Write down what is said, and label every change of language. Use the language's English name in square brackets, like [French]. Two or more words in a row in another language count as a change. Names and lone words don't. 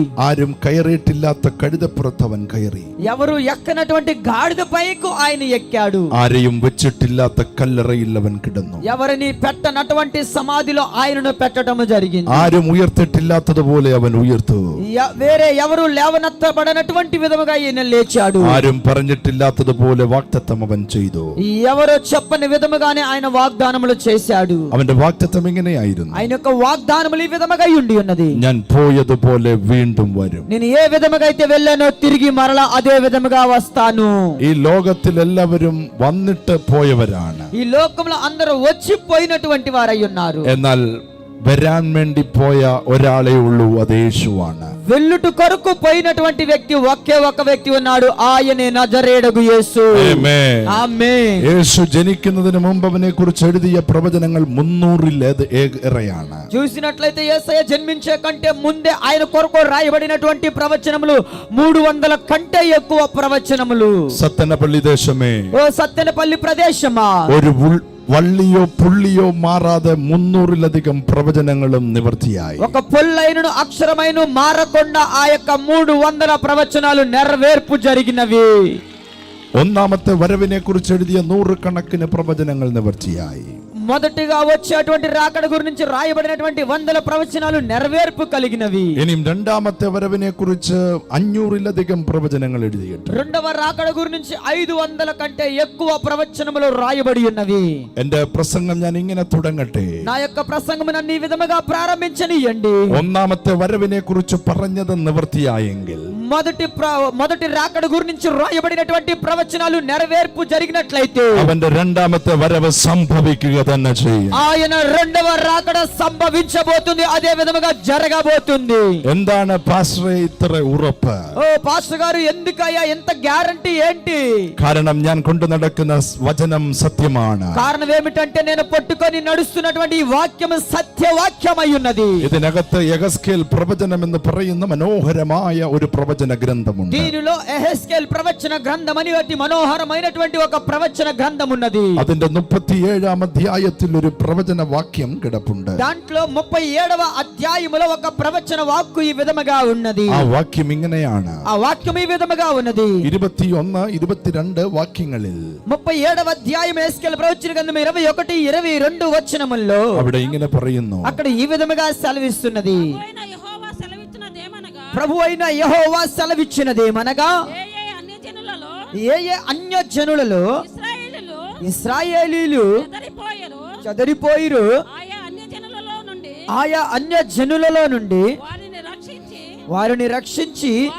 [Malayalam] ആരും കയറിയിട്ടില്ലാത്ത കഴുതപ്പുറത്ത് അവൻ കയറി. [Telugu] ఎవరు ఎక్కనటువంటి గాడిద పైకి ఆయన ఎక్కాడు. [Malayalam] ആരെയും വെച്ചിട്ടില്ലാത്ത കല്ലറയിൽ അവൻ കിടന്നു. [Telugu] ఎవరిని పెట్టనటువంటి సమాధిలో ఆయనను పెట్టడం జరిగింది. [Malayalam] ആരും ഉയർത്തിട്ടില്ലാത്തതുപോലെ അവൻ ഉയർത്തു. [Telugu] వేరే ఎవరు లేవనెత్తబడనటువంటి విధముగా ఈయన లేచాడు. [Malayalam] ആരും പറഞ്ഞിട്ടില്ലാത്തതുപോലെ വാഗ്ദത്തം അവൻ ചെയ്തു. [Telugu] ఎవరో చెప్పని విధముగానే ఆయన వాగ్దానములు చేశాడు. [Malayalam] അവന്റെ വാഗ്ദത്തം ഇങ്ങനെയായിരുന്നു, [Telugu] ఆయన యొక్క వాగ్దానములు ఈ విధముగా ఉండి ఉన్నది. [Malayalam] ഞാൻ പോയതുപോലെ വീണ്ടും വരും. [Telugu] నేను ఏ విధముగా అయితే వెళ్ళానో తిరిగి మరలా అదే విధముగా వస్తాను. [Malayalam] ഈ ലോകത്തിൽ എല്ലാവരും വന്നിട്ട് പോയവരാണ്. [Telugu] ఈ లోకంలో అందరూ వచ్చిపోయినటువంటి వారై ఉన్నారు. [Malayalam] എന്നാൽ വരാൻ വേണ്ടി പോയ ഒരാളേ ഉള്ളൂ, അത് യേശുവാണ്. [Telugu] వెళ్ళుట కొరకు పోయినటువంటి వ్యక్తి ఒకే ఒక వ్యక్తి ఉన్నాడు, ఆయనే నజరేయుడగు యేసు. ఆమేన్. [Malayalam] യേശു ജനിക്കുന്നതിന് മുമ്പ് അവനെ കുറിച്ച് എഴുതിയ പ്രവചനങ്ങൾ 300-ലേറെയാണ്. [Telugu] చూసినట్లయితే యేసయ్య జన్మించే కంటే ముందే ఆయన కొరకు రాయబడినటువంటి ప్రవచనములు 300 కంటే ఎక్కువ ప్రవచనములు. [Malayalam] സത്തനപ്പള്ളി ദേശമേ, [Telugu] ఓ సత్తెనపల్లి ప్రదేశమా, [Malayalam] ഒരു വള്ളിയോ പുള്ളിയോ മാറാതെ 300-ലധികം പ്രവചനങ്ങളും നിവർത്തിയായി. [Telugu] ఒక పొల్లైనను అక్షరమైన మారకుండా ఆ యొక్క 300 ప్రవచనాలు నెరవేర్పు జరిగినవి. [Malayalam] ഒന്നാമത്തെ വരവിനെ കുറിച്ച് എഴുതിയ 100 കണക്കിന് പ്രവചനങ്ങൾ നിവർത്തിയായി. [Telugu] మొదటిగా వచ్చేటువంటి రాకడ గురించి రాయబడినటువంటి వందల ప్రవచనాలు నెరవేర్పు కలిగినవి. [Malayalam] ഇനിയും രണ്ടാമത്തെ വരവിനെ കുറിച്ച് 500-ലധികം പ്രവചനങ്ങൾ എഴുതിയിട്ടുണ്ട്. [Telugu] రెండవ రాకడ గురించి 500 కంటే ఎక్కువ ప్రవచనములు రాయబడి ఉన్నవి. [Malayalam] എന്റെ പ്രസംഗം ഞാൻ ഇങ്ങനെ തുടങ്ങട്ടെ. [Telugu] నా యొక్క ప్రసంగం నన్ను ఈ విధముగా ప్రారంభించనియండి. [Malayalam] ഒന്നാമത്തെ വരവിനെ കുറിച്ച് പറഞ്ഞത് നിവൃത്തിയായെങ്കിൽ [Telugu] మొదటి రాకడ గురించి రాయబడినటువంటి ప్రవచనాలు నెరవేర్పు జరిగినట్లయితే [Malayalam] അവന്റെ രണ്ടാമത്തെ വരവ് സംഭവിക്കുക തന്നെ ചെയ്യും. [Telugu] ఆయన రెండవ రాకడ సంభవించబోతుంది, అదే విధముగా జరగబోతుంది. [Malayalam] എന്താണ് പാസ്റ്ററെ ഇത്ര ഉറപ്പ്? [Telugu] ఓ పాస్టర్ గారు, ఎందుకయ్యా ఎంత గ్యారంటీ ఏంటి? [Malayalam] കാരണം ഞാൻ കൊണ്ടു നടക്കുന്ന വചനം സത്യമാണ്. [Telugu] కారణం ఏమిటంటే నేను పట్టుకొని నడుస్తున్నటువంటి ఈ వాక్యం సత్యవాక్యమై ఉన్నది. [Malayalam] ഇതിനകത്ത് യഹസ്കേൽ പ്രവചനം എന്ന് പറയുന്ന മനോഹരമായ ഒരു പ്രവചന ഗ്രന്ഥമുണ്ട്. [Telugu] దీనిలో ఎహెస్కేల్ ప్రవచన గ్రంథం అని ఒకటి మనోహరమైనటువంటి ఒక ప్రవచన గ్రంథం ఉన్నది. [Malayalam] അതിന്റെ 37-ാം അധ്യായത്തിൽ ഒരു പ്രവചന വാക്യം കിടപ്പുണ്ട്. [Telugu] దాంట్లో 37వ అధ్యాయములో ఒక ప్రవచన వాక్కు ఈ విధముగా ఉన్నది. [Malayalam] ആ വാക്യം ഇങ്ങനെയാണ്. [Telugu] ఆ వాక్యం ఈ విధముగా ఉన్నది. [Malayalam] 21, 22 വാക്യങ്ങളിൽ [Telugu] 37వ అధ్యాయం ఎహెస్కేల్ ప్రవచన గ్రంథం 21, 22 వచనముల్లో [Malayalam] അവിടെ ഇങ്ങനെ പറയുന്നു. [Telugu] అక్కడ ఈ విధముగా సెలవిస్తున్నది. అయిన యెహోవా సెలవిచ్చినదేమనగా, ప్రభు అయిన యెహోవా సెలవిచ్చినదేమనగా, ఏ అన్యజనులలో ఏ అన్యజనులలో ఇశ్రాయేలీయులు చెదరిపోయిరు, ఆయా అన్యజనులలో నుండి వారిని రక్షించి